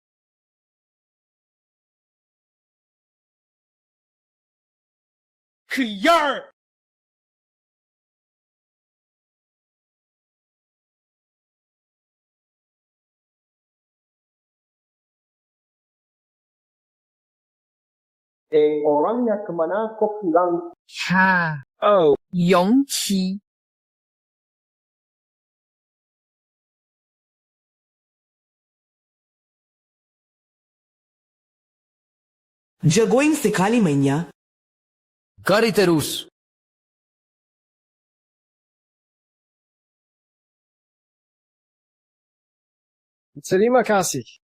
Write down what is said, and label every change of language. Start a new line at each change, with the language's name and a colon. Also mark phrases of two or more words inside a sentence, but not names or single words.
Indonesian: Keluar! Orangnya kemana kok pulang? Ha. Oh. 勇气. Jagoin sekali mainnya. Cari terus. Terima kasih.